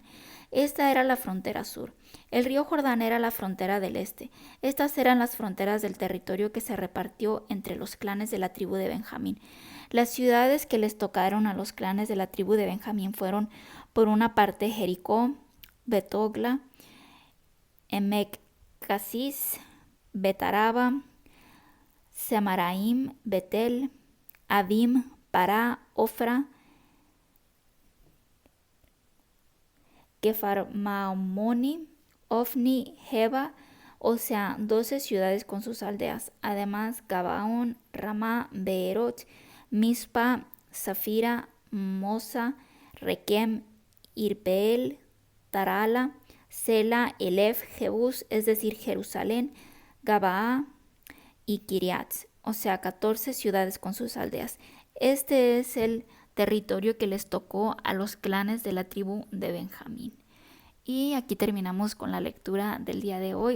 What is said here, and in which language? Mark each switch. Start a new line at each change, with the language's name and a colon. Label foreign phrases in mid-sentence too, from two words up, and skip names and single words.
Spanish: Esta era la frontera sur. El río Jordán era la frontera del este. Estas eran las fronteras del territorio que se repartió entre los clanes de la tribu de Benjamín. Las ciudades que les tocaron a los clanes de la tribu de Benjamín fueron, por una parte, Jericó, Betogla, Emek Casis, Betaraba, Semaraim, Betel, Adim, Pará, Ofra, Kefarmaomoni, Ofni, Jeba, o sea, 12 ciudades con sus aldeas. Además, Gabaón, Ramá, Beerot, Mispa, Zafira, Mosa, Requem, Irpeel, Tarala, Sela, Elef, Jebús, es decir, Jerusalén, Gabaa y Kiriat, o sea, 14 ciudades con sus aldeas. Este es el territorio que les tocó a los clanes de la tribu de Benjamín. Y aquí terminamos con la lectura del día de hoy.